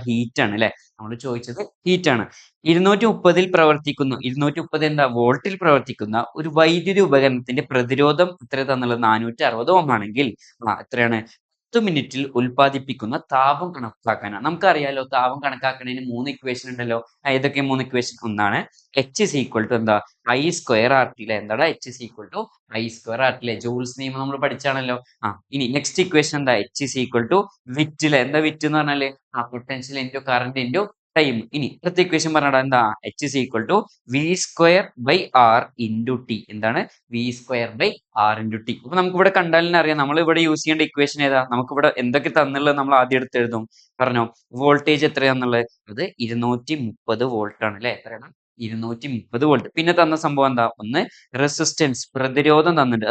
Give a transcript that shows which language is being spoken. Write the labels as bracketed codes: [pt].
[ml] Heat ആണ്. അല്ലെ? നമ്മളോട് ചോദിച്ചത് ഹീറ്റ് ആണ്. 230 പ്രവർത്തിക്കുന്ന, 230 എന്താ? വോൾട്ടിൽ പ്രവർത്തിക്കുന്ന ഒരു വൈദ്യുതി ഉപകരണത്തിന്റെ പ്രതിരോധം എത്ര തന്നുള്ളത്? 460 ഓം ആണെങ്കിൽ എത്രയാണ്? 10 മിനിറ്റിൽ ഉൽപ്പാദിപ്പിക്കുന്ന താപം കണക്കാക്കാനാണ്. നമുക്കറിയാലോ, താപം കണക്കാക്കുന്നതിന് 3 ഇക്വേഷൻ ഉണ്ടല്ലോ. ഏതൊക്കെ 3 ഇക്വേഷൻ? ഒന്നാണ് [en] H is equal to [ml] എന്താ? [en] I square RT. [ml] അല്ലെ? എന്താടാ? [en] H is equal to I square RT. അല്ലെ? [ml] ജൂൾസ് നിയമം നമ്മൾ പഠിച്ചാണല്ലോ. ഇനി നെക്സ്റ്റ് ഇക്വേഷൻ എന്താ? [en] H is equal to V I t. [ml] അല്ലെ? എന്താ വിറ്റ് എന്ന് പറഞ്ഞാല്? [en] Potential into current into time. [ml] ഇനി അടുത്ത ഇക്വേഷൻ പറഞ്ഞാ എന്താ? [en] H is equal to V square by R into T. [ml] എന്താണ്? [en] V square by R into T. [ml] അപ്പൊ നമുക്ക് ഇവിടെ കണ്ടാൽ തന്നെ അറിയാം, നമ്മൾ ഇവിടെ യൂസ് ചെയ്യേണ്ട ഇക്വേഷൻ ഏതാ? നമുക്ക് ഇവിടെ എന്തൊക്കെ തന്നുള്ളത് നമ്മൾ ആദ്യം എടുത്ത് എഴുതും. പറഞ്ഞോ, വോൾട്ടേജ് എത്രയാന്നുള്ളത്? അത് 230 വോൾട്ട് ആണ്. അല്ലെ? എത്രയാണ്? 230 വോൾട്ട്. പിന്നെ തന്ന സംഭവം എന്താ? ഒന്ന് റെസിസ്റ്റൻസ്, പ്രതിരോധം തന്നിട്ടുണ്ട്.